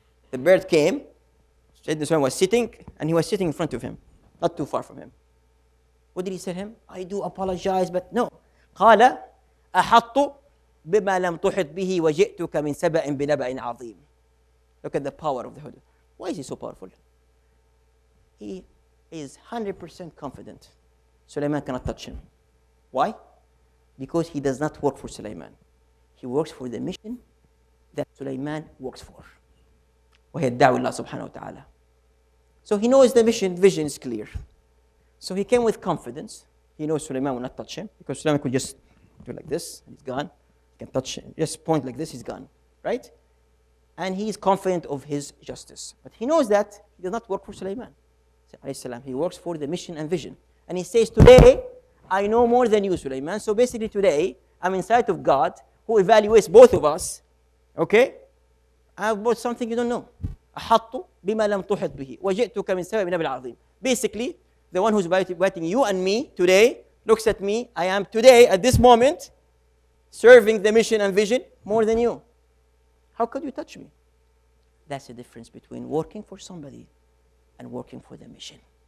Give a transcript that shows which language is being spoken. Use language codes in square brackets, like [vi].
[en] The bird came, Sayyidina Sulaiman was sitting, and he was sitting in front of him, not too far from him. What did he say to him? I do apologize, but no. [ar] قال أحط بما لم تحط به وجئتك من سبأ بنبأ عظيم. [en] Look at the power of the Hudud. Why is he so powerful? He is 100% confident Sulaiman cannot touch him. Why? Because he does not work for Sulaiman. He works for the mission that Sulaiman works for. [ar] وهي الدعوة الله سبحانه وتعالى. [en] So he knows the mission, vision is clear. So he came with confidence. He knows Sulaiman will not touch him because Sulaiman could just do like this and he's gone. He can touch him, just point like this, he's gone. Right? And he is confident of his justice. But he knows that he does not work for Sulaiman. He works for the mission and vision. And he says, today, I know more than you, Sulaiman. So basically today, I'm in sight of God who evaluates both of us. Okay? I have brought something you don't know. [ar] أحط بما لم تحط به وجئتك من سبأ بنبأ عظيم. [en] Basically, the one who's evaluating you and me today looks at me. I am today, at this moment, serving the mission and vision more than you. How could you touch me? That's the difference between working for somebody and working for the mission.